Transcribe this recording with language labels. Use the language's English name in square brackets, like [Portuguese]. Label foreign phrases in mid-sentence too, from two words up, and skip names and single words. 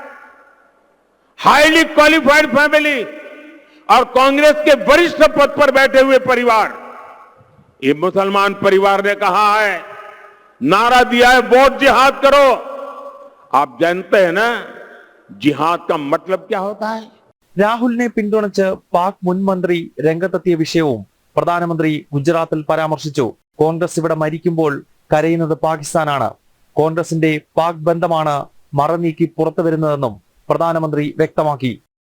[English] highly qualified family [Hindi] और कांग्रेस के वरिष्ठ पद पर बैठे हुए परिवार, ये मुसलमान परिवार ने कहा है, नारा दिया है वोट जिहाद करो. आप जानते हैं ना जिहाद का मतलब क्या होता है. [Malayalam] രാഹുലിനെ പിന്തുണച്ച് പാക് മുൻ മന്ത്രി രംഗത്തെത്തിയ വിഷയവും പ്രധാനമന്ത്രി ഗുജറാത്തിൽ പരാമർശിച്ചു. കോൺഗ്രസ് ഇവിടെ മരിക്കുമ്പോൾ കരയുന്നത് പാകിസ്ഥാനാണ്. കോൺഗ്രസിന്റെ പാക് ബന്ധമാണ് മറനീക്കി പുറത്തു വരുന്നതെന്നും പ്രധാനമന്ത്രി വ്യക്തമാക്കി.